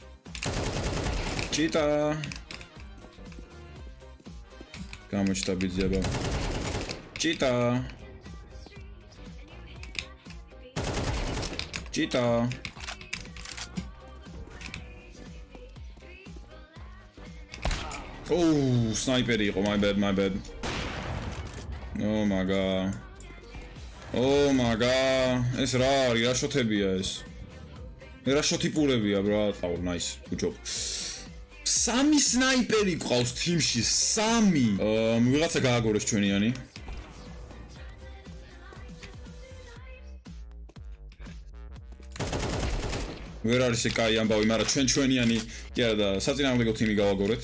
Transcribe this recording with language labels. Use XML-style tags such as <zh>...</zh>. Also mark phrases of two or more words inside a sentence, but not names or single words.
<ka>ჭიტა. გამოჩნდა ბიძება. ჭიტა. ჭიტა.</ka> <en>Oh, sniper იყო, my bad. Oh my god.</en> <ka>ეს რა არის? რა შოთებია ეს? რა შოთიპურებია, ბრატ?</ka> <en>Oh, nice. Good job.</en> <ka>სამი სნაიპერი ყავს თიმში, სამი. ვიღაცა გააგორეს ჩვენიანი. ვერ არის ეკაი ამბავი, მაგრამ ჩვენიანი კი არა და საწინააღმდეგო თიმი გავაგორეთ.</ka>